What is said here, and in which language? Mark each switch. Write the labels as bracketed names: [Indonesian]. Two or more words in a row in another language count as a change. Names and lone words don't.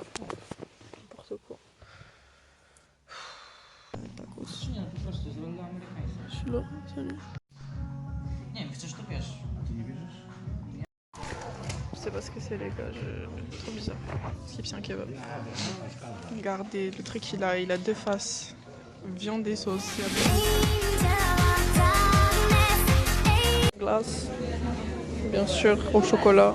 [French] N'importe quoi. [Polish] Nie, po prostu z logo amerykańskiego. [French] Je suis là, salut. [Polish] Nie wiem, chcesz to bierz. A ty nie bierzesz? [French] Je sais pas ce que c'est les gars, trop bizarre. Skip c'est un kebab. Regardez, le truc il a 2 faces. Viande et sauce. Glace. Bien sûr, au chocolat.